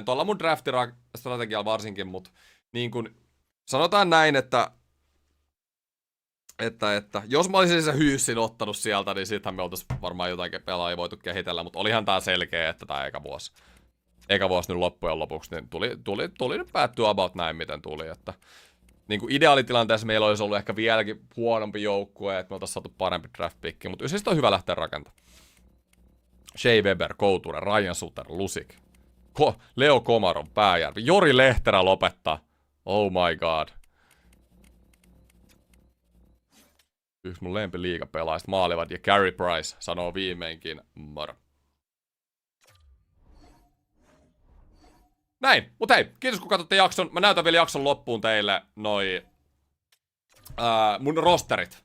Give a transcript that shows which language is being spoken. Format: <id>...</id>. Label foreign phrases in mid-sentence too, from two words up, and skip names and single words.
<fi>Tuolla mun draftistrategialla varsinkin, mutta niin kun sanotaan näin, että jos mä olisin se Hyyssin ottanut sieltä, niin sittenhän me oltais varmaan jotain pelaajia voitu kehitellä, mutta olihan tää selkeä, että tää eka vuosi nyt loppujen lopuksi, niin tuli nyt päättyä about näin, miten tuli, että niin kuin ideaalitilanteessa meillä olisi ollut ehkä vieläkin huonompi joukkue, että me oltais saatu parempi</fi> <en>draft pick,</en> <fi>mutta siis on hyvä lähteä rakentamaan. Shea Weber, Couture, Ryan Suter, Lusik, Leo Komarov, Pääjärvi, Jori Lehterä lopettaa.</fi> <en>Oh my god.</en> <fi>Yksi mun lempiliigapelaajista maalivat ja Carey Price sanoo viimeinkin moro. Näin, mut hei, kiitos kun katsotte jakson. Mä näytän vielä jakson loppuun teille mun rosterit.</fi>